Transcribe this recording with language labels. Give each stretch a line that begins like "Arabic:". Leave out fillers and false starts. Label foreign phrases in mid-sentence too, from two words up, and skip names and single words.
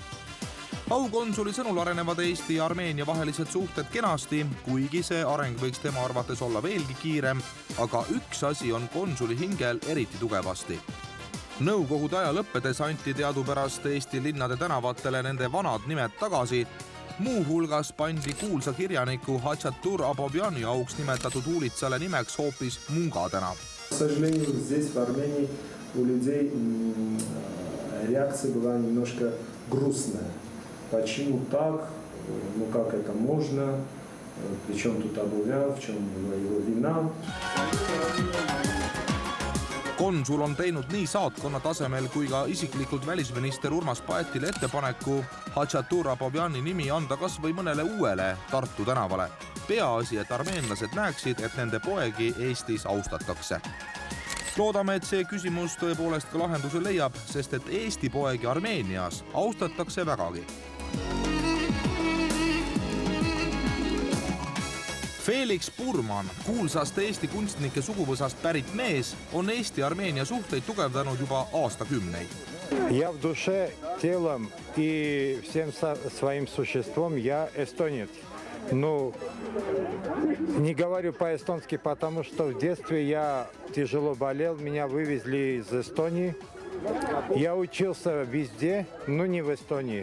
Estonian: Aukonsuli sõnul arenevad Eesti ja Armeenia vahelised suhted kenasti, kuigi see areng võiks tema arvates olla veelgi kiirem, aga üks asi on konsuli hingel eriti tugevasti. Nõukogude aja lõppedes anti teadupärast Eesti linnade tänavatele nende vanad nimed tagasi. Muu hulgas pandi kuulsa kirjaniku Hatšatur Abovjani auks nimetatud uulitsale nimeks hoopis Munga tänav.
Russian: К сожалению, здесь в Армении у людей реакция была немножко грустная. Почему так? Ну как это можно? Причем тут Абовян, в чем была его вина?
Estonian: Konsul on teinud nii saatkonna tasemel kui ka isiklikult välisminister Urmas Paetile ettepaneku Hatšatur Abovjani nimi anda kas või mõnele uuele Tartu tänavale. Peaasi, et armeenlased näeksid, et nende poegi Eestis austatakse. Loodame, et see küsimus tõepoolest ka lahenduse leiab, sest et Eesti poegi Armeenias austatakse vägagi. Felix Burman, kuulsast Eesti kunstnike suguvõsast pärit mees, on Eesti-Armeenia suhteid tugevdanud juba aastakümneid.
Russian: Я в душе, телом и всем своим существом я эстонец. Ну, не говорю по-эстонски, потому что в детстве я тяжело болел, меня вывезли из Эстонии. Я учился везде, но не в Эстонии.